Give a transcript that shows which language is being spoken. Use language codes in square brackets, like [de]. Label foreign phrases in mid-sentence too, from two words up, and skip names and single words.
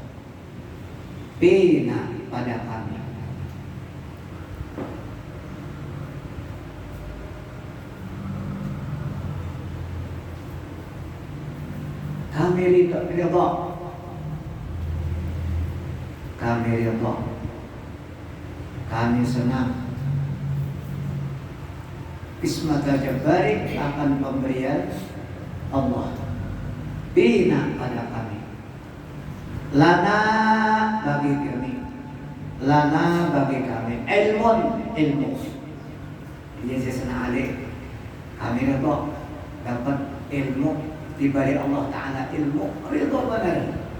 [bjn] Bina, pada kami. Kami ridha. Kami senang. [ar] قسمة الجبار, [bjn] akan pemberian Allah. Bina, pada kami. Lana, bagi kami. Ilmu. Jadi Sayyidina Ali, kami dapat ilmu diberi Allah Ta'ala, ilmu ridho benar.